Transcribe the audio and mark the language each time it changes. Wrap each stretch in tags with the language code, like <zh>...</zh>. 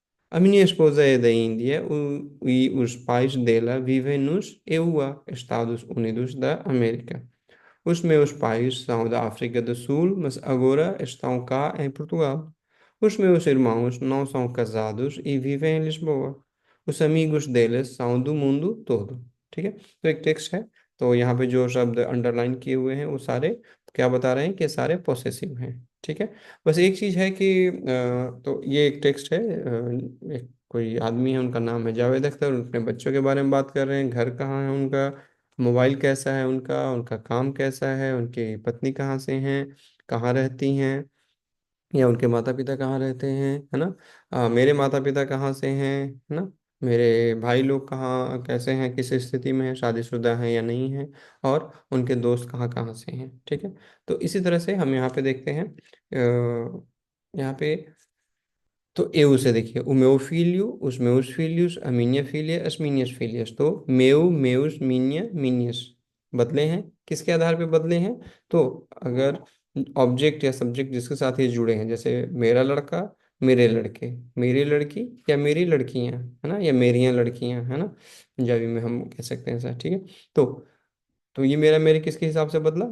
<pt>A minha esposa é da Índia e os pais dela vivem nos EUA, Estados Unidos da América. Os meus pais são da África do Sul, mas agora estão cá em Portugal. Os meus irmãos não são casados e vivem em Lisboa. Os amigos deles são do mundo todo।</pt> <hi>ठीक है। तो एक text है। तो यहाँ पे जो शब्द अंडरलाइन किए हुए हैं वो सारे क्या बता रहे हैं कि सारे पॉसेसिव हैं। ठीक है। बस एक चीज़ है कि तो ये एक टेक्स्ट है। एक कोई आदमी है, उनका नाम है जावेद अख्तर। अपने बच्चों के बारे में बात कर रहे हैं, घर कहाँ है उनका, मोबाइल कैसा है उनका, उनका काम कैसा है, उनकी पत्नी कहाँ से हैं, कहाँ रहती हैं, या उनके माता पिता कहाँ रहते हैं, है ना। मेरे माता पिता कहाँ से हैं, है ना। मेरे भाई लोग कहाँ कैसे हैं, किस स्थिति में हैं, शादीशुदा हैं या नहीं हैं, और उनके दोस्त कहाँ कहाँ से हैं। ठीक है। तो इसी तरह से हम यहाँ पे देखते हैं। यहाँ पे तो eu से देखिए,</hi> <pt>o meu filho, os meus filhos, a minha filha, as minhas filhas।</pt> <hi>तो meu, meus, minha, minhas बदले हैं। किसके आधार पे बदले हैं? तो अगर ऑब्जेक्ट या सब्जेक्ट जिसके साथ ये जुड़े हैं, जैसे मेरा लड़का, मेरे लड़के, मेरी लड़की या मेरी लड़कियां, है ना, या मेरियां लड़कियां, है ना। पंजाबी में हम कह सकते हैं ऐसा। ठीक है। तो तो ये मेरा, मेरे किसके हिसाब से बदला?</hi>